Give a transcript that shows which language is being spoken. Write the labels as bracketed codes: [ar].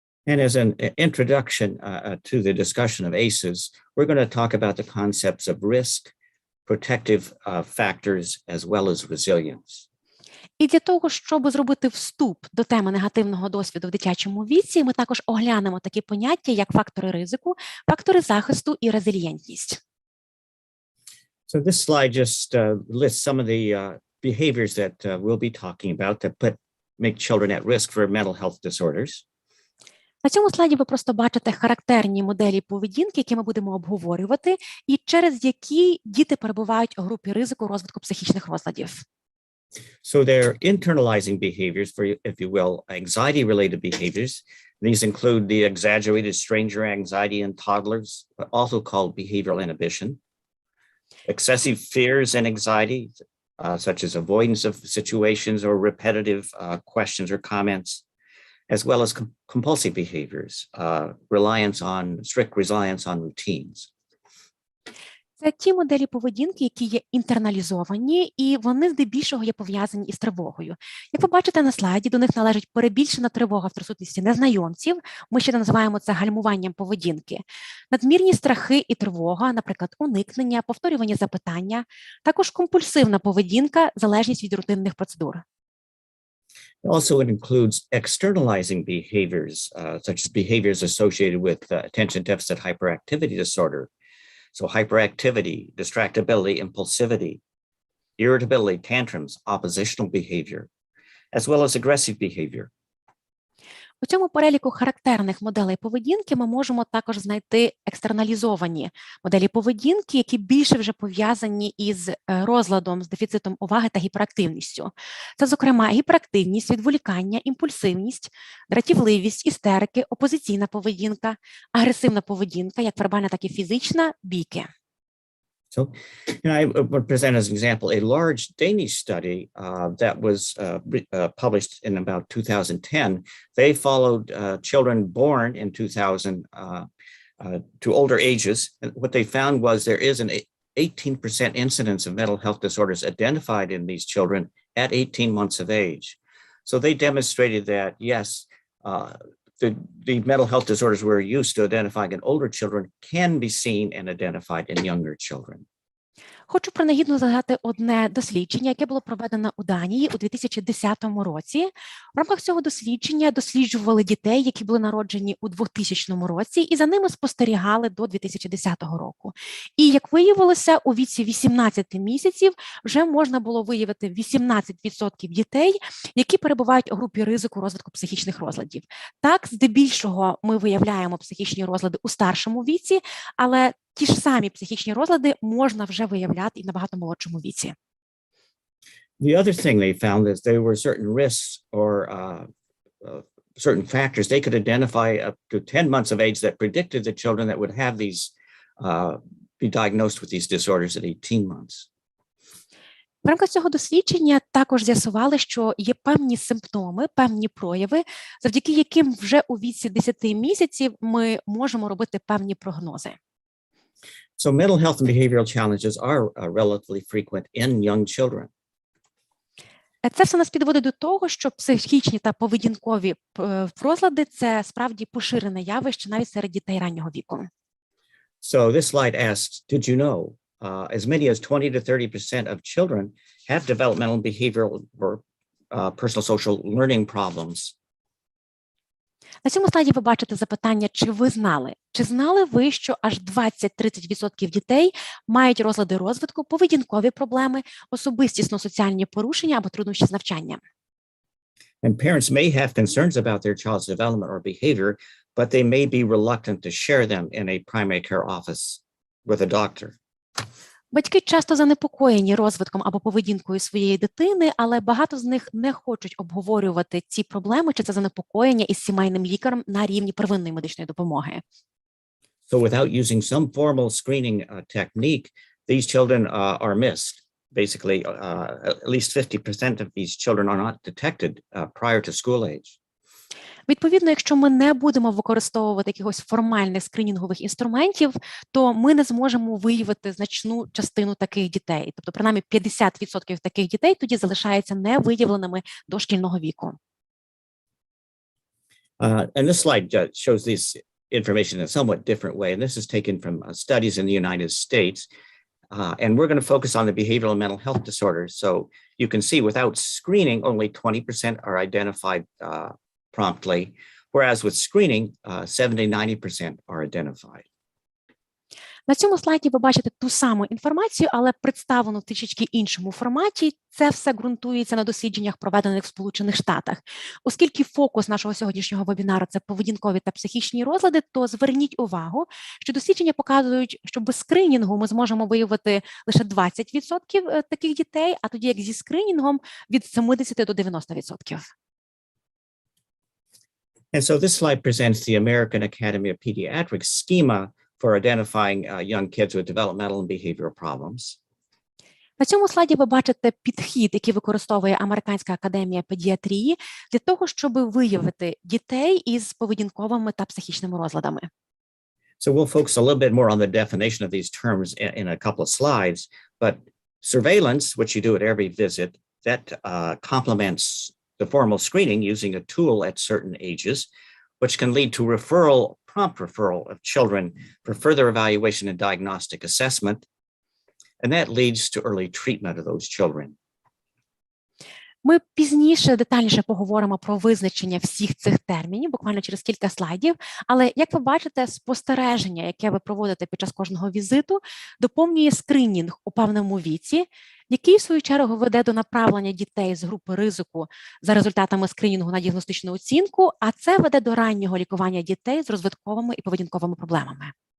[en] And as an introduction to the discussion of ACEs, we're going to talk about the concepts of risk, protective factors, as well as resilience. [uk] І для того, щоб зробити вступ до теми негативного досвіду в дитячому віці, ми також оглянемо такі поняття, як фактори ризику, фактори захисту і резилієнтність. [en] So this slide just lists some of the behaviors that we'll be talking about that make children at risk for mental health disorders. [uk] На цьому слайді ви просто бачите характерні моделі поведінки, які ми будемо обговорювати, і через які діти перебувають у групі ризику розвитку психічних розладів. [en] So they're internalizing behaviors, if you will, anxiety-related behaviors. These include the exaggerated stranger anxiety in toddlers, also called behavioral inhibition. Excessive fears and anxiety, such as avoidance of situations or repetitive questions or comments, as well as compulsive behaviors, strict reliance on routines. [uk] Це ті моделі поведінки, які є інтерналізовані, і вони здебільшого є пов'язані із тривогою. Як ви бачите на слайді, до них належить перебільшена тривога в присутності незнайомців, ми ще називаємо це гальмуванням поведінки, надмірні страхи і тривога, наприклад, уникнення, повторювані запитання, також компульсивна поведінка, залежність від рутинних процедур. [en] Also, it includes externalizing behaviors, such as behaviors associated with attention deficit hyperactivity disorder. So hyperactivity, distractibility, impulsivity, irritability, tantrums, oppositional behavior, as well as aggressive behavior. [uk] У цьому переліку характерних моделей поведінки ми можемо також знайти екстерналізовані моделі поведінки, які більше вже пов'язані із розладом, з дефіцитом уваги та гіперактивністю. Це, зокрема, гіперактивність, відволікання, імпульсивність, дратівливість, істерики, опозиційна поведінка, агресивна поведінка, як вербальна, так і фізична, бійки. [en] So, I would present as an example a large Danish study that was published in about 2010. They followed children born in 2000 to older ages. And what they found was there is an 18% incidence of mental health disorders identified in these children at 18 months of age. So they demonstrated that, yes, the mental health disorders we're used to identifying in older children can be seen and identified in younger children. [uk] Хочу принагідно згадати одне дослідження, яке було проведено у Данії у 2010 році. В рамках цього дослідження досліджували дітей, які були народжені у 2000 році, і за ними спостерігали до 2010 року. І, як виявилося, у віці 18 місяців вже можна було виявити 18% дітей, які перебувають у групі ризику розвитку психічних розладів. Так, здебільшого ми виявляємо психічні розлади у старшому віці, але ті ж самі психічні розлади можна вже виявляти і в набагато молодшому віці. [en] The other thing they found is there were certain risks or certain factors they could identify up to 10 months of age that predicted the children that would have these, be diagnosed with these disorders at 18 months. [uk] В рамках цього дослідження також з'ясували, що є певні симптоми, певні прояви, завдяки яким вже у віці 10 місяців ми можемо робити певні прогнози. [en] So mental health and behavioral challenges are relatively frequent in young children. [uk] Це все нас підводить до того, що психічні та поведінкові розлади – це справді поширене явище навіть серед дітей раннього віку. [en] So this slide asks, did you know as many as 20 to 30% of children have developmental and behavioral or personal social learning problems? [uk] На цьому слайді ви бачите запитання, чи ви знали? Чи знали ви, що аж 20-30% дітей мають розлади розвитку, поведінкові проблеми, особистісно-соціальні порушення або труднощі з навчанням? [en] And parents may have concerns about their child's development or behavior, but they may be reluctant to share them in a primary care office with a doctor. [uk] Батьки часто занепокоєні розвитком або поведінкою своєї дитини, але багато з них не хочуть обговорювати ці проблеми чи це занепокоєння із сімейним лікарем на рівні первинної медичної допомоги. [en] So without using some formal screening technique, these children are missed. Basically, at least 50% of these children are not detected prior to school age. [uk] Відповідно, якщо ми не будемо використовувати якихось формальних скринінгових інструментів, то ми не зможемо виявити значну частину таких дітей. Тобто, принаймні, 50% таких дітей тоді залишаються невиявленими до шкільного віку. [en] And this slide shows this information in a somewhat different way. And this is taken from studies in the United States. And we're going to focus on the behavioral and mental health disorders. So you can see without screening, only 20% are identified promptly, whereas with screening, 70-90% are identified. [uk] На цьому слайді ви бачите ту саму інформацію, але представлену в трішечки іншому форматі. Це все ґрунтується на дослідженнях, проведених в Сполучених Штатах. Оскільки фокус нашого сьогоднішнього вебінару – це поведінкові та психічні розлади, то зверніть увагу, що дослідження показують, що без скринінгу ми зможемо виявити лише 20% таких дітей, а тоді як зі скринінгом від 70 до 90%. [en] And so this slide presents the American Academy of Pediatrics schema for identifying young kids with developmental and behavioral problems. [uk] На цьому слайді ви бачите підхід, який використовує Американська академія педіатрії для того, щоб виявити дітей із поведінковими та психічними розладами. [en] So we'll focus a little bit more on the definition of these terms in a couple of slides, but surveillance, which you do at every visit, that complements the formal screening using a tool at certain ages, which can lead to prompt referral of children for further evaluation and diagnostic assessment. And that leads to early treatment of those children. [uk] Ми пізніше детальніше поговоримо про визначення всіх цих термінів, буквально через кілька слайдів. Але, як ви бачите, спостереження, яке ви проводите під час кожного візиту, доповнює скринінг у певному віці, який, в свою чергу, веде до направлення дітей з групи ризику за результатами скринінгу на діагностичну оцінку, а це веде до раннього лікування дітей з розвитковими і поведінковими проблемами.